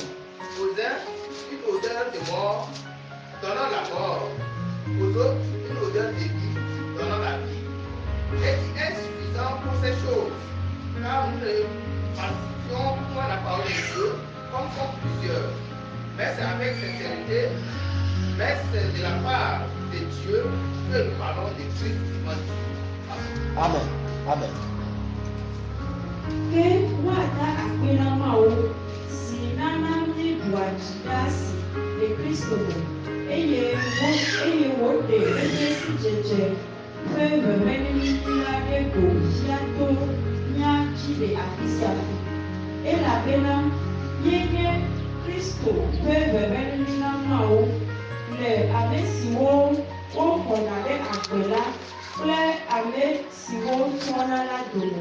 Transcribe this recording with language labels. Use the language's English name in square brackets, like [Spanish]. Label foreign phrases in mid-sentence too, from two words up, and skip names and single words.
[French] Aux uns, une odeur de mort donnant la mort, aux autres, une odeur de vie donnant la vie, et qui est suffisant pour ces choses, car nous ne participons point à la parole de Dieu comme sont plusieurs, mais c'est avec sincérité, mais c'est de la part de Dieu que nous parlons de Christ dimanche. Amen. Amen. [Ewe] Ke wada akpena mawo si nana mi duadzi ɖe asi le Kristo me eye woɖe eye si dzedze ƒe veveneli la ɖe go fia to mía dzi le afi sia afi elabena míenye Kristo ƒe veveneli la mawo le ame siwo woxɔna ɖe agbe la kple ame siwo trɔna la dome.